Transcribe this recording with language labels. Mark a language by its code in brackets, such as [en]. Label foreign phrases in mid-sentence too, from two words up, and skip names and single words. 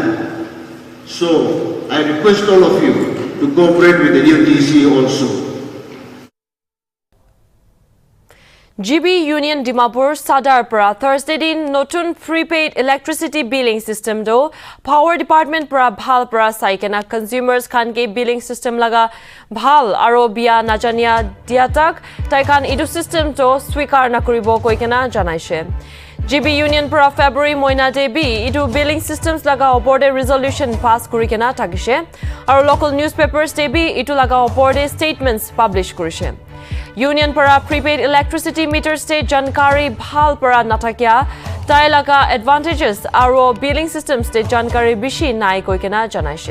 [en] So I request all of you to cooperate with the new DC also. [nag] GB Union Dimapur Sadar para Thursday din notun [en] prepaid electricity billing system [nag] do Power Department para bhal para saikena consumers khan ke [en] billing system [nag] laga bhal aro bia najania diatak taikan idu system to swikar nakuribo koikena janaishe. GB Union para February moina debi idu [en] billing systems [nag] laga oporde [en] resolution pass [nag] kurikena takishe aro [en] local newspapers [nag] debi itu laga oporde [en] statements publish [nag] kurishe. Union para [en] prepaid electricity meters [nag] te jankari bhal para natakya tai laga advantages aro [en] billing systems [nag] te jankari bishi nai koikena janaishe.